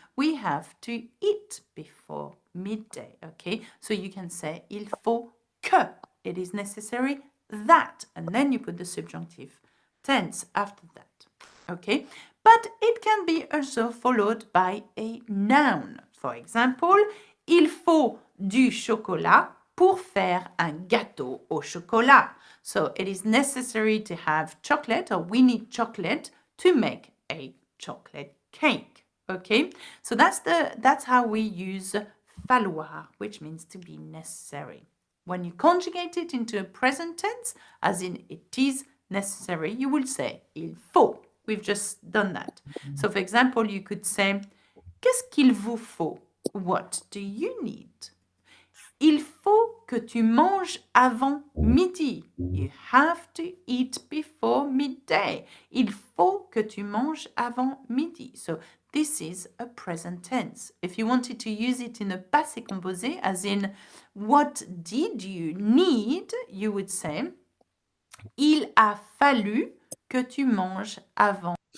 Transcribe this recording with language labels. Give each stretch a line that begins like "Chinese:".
English: We have to eat before midday, okay? So you can say
French: il faut que.
English: It is necessary that, and then you put the subjunctive tense after that, okay? But it can be also followed by a noun. For example,
French: il faut du chocolat pour faire un gâteau au chocolat.
English: So it is necessary to have chocolate, or we need chocolate to make a chocolate cake. Okay, so that's how we use falloir, which means to be necessary. When you conjugate it into a present tense, as in it is necessary, you will say
French: il faut.
English: We've just done that. So for example, you could say
French: qu'est-ce qu'il vous faut?
English: What do you need?
French: Il faut que tu manges avant midi.
English: You have to eat before midday.
French: Il faut que tu manges avant midi.
English: So this is a present tense. If you wanted to use it in a passé composé, as in what did you need, you would say
French: il a fallu que tu manges avant.